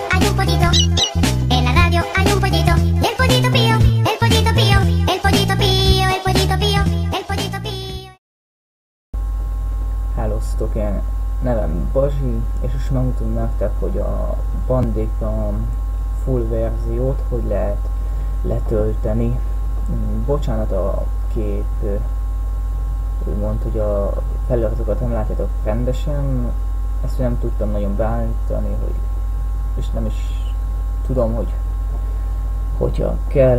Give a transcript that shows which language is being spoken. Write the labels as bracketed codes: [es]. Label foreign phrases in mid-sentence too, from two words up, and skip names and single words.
[es] un pollito. En la radio hay un pollito. Y el pollito pío, el pollito pío, el pollito pío, el pollito pío, el pollito pío. [hu] Hello, sziasztok, én nevem Bazsi, és most megmutatom nektek, hogy a Bandicam full verziót hogy lehet letölteni. Bocsánat a kép, úgymond, hogy a feliratokat nem látjátok rendesen, ezt nem tudtam nagyon beállítani, és nem is tudom, hogy hogyha kell.